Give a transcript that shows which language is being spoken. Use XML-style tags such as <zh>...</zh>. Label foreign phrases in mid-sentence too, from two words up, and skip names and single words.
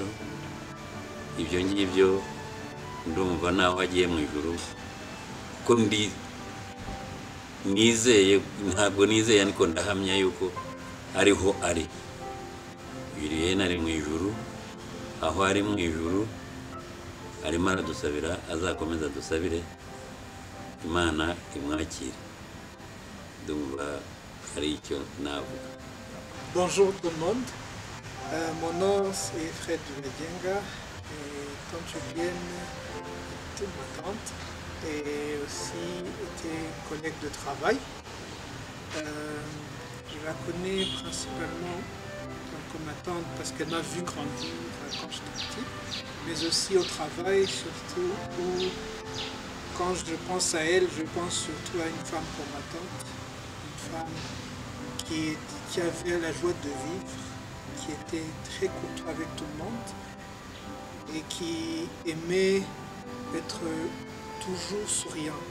<rw>Ibyo ngibyo ndumva naho agiye mu ijuru, kuko nizeye, ntabwo nizeye ariko ndahamya yuko ariho ari. Julienne ari mu ijuru, aho ari mu ijuru arimo aradusabira, azakomeza adusabire, Imana imwakire. Ndumva ari icyo navuga.</rw> <fr>Bonjour tout le monde. Mon nom c'est Fred Dulegenga. Tante Julienne était ma tante et aussi était une collègue de travail. Je la connais principalement comme ma tante parce qu'elle m'a vu grandir quand j'étais petit, mais aussi au travail, surtout où quand je pense à elle, je pense surtout à une femme comme ma tante, une femme qui avait la joie de vivre, qui était très courtoise avec tout le monde et qui aimait être toujours souriante.</fr>